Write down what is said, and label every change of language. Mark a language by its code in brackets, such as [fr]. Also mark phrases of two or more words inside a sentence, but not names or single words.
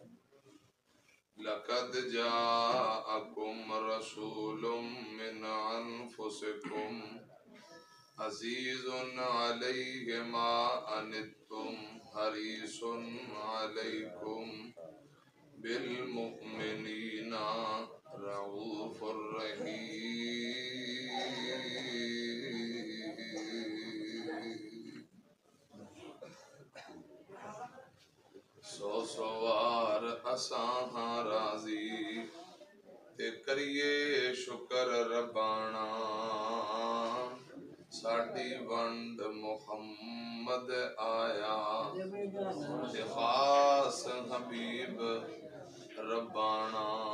[ar] لقد جاءكم رسول من أنفسكم عزيز عليه ما عنتم حريص عليكم بالمؤمنين رؤوف رحيم. [pa] سو سوار اساں راضی تے کریے شکر ربانا ساڈی ونڈ محمد آیا تے خاص حبیب ربانا